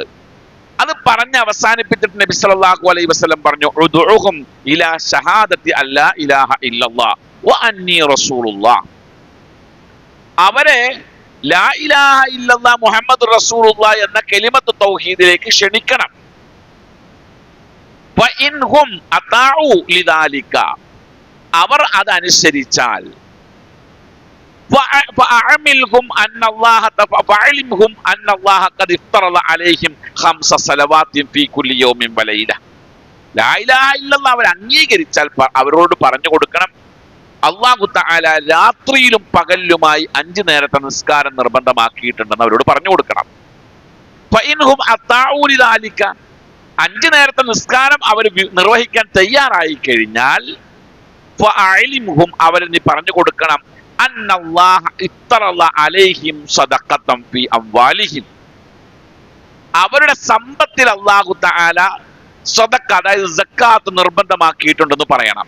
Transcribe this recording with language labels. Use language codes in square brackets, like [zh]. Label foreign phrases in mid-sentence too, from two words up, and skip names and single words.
[ml] അത് പറഞ്ഞ് അവസാനിപ്പിച്ചിട്ട് നബി [ar] صلى الله عليه وسلم [ml] പറഞ്ഞു, [ar] ادعهم إلى شهادة أن لا إله إلا الله وأني رسول الله, [ml] അവരെ [ar] لا إله إلا الله محمد رسول الله [ml] എന്ന കലിമത്ത് തൗഹീദിലേക്ക് ക്ഷണിക്കണം. [ar] وإن هم أطاعوا لذلك, [ml] അവർ അതനുസരിച്ചാൽ [ar] فأعملهم أن الله فأعلمهم أن الله قد افترض عليهم 5 صلوات في كل يوم وليلة. لا إله إلا الله [ml] അവർ അംഗീകരിച്ചാൽ അവരോട് പറഞ്ഞു കൊടുക്കണം, [ar] الله تعالى [ml] രാത്രിയിലും പകലിലുമായി 5 നേരത്തെ നിസ്കാരം നിർബന്ധമാക്കിയിട്ടുണ്ടെന്ന് അവരോട് പറഞ്ഞു കൊടുക്കണം. [ar] فإن هم أطاعوا لذلك, [ml] 5 നേരത്തെ നിസ്കാരം അവർ നിർവഹിക്കാൻ തയ്യാറായി കഴിഞ്ഞാൽ ഫഅഅലിംഹും, അവരെ നീ പറഞ്ഞു കൊടുക്കണം, [ar] أن الله افترض عليهم صدقة في أموالهم, [ml] അവരുടെ സമ്പത്തിൽ [ar] الله تعالى [ml] സദഖ, അതായത് സക്കാത്ത് നിർബന്ധമാക്കിയിട്ടുണ്ടെന്ന് പറയണം.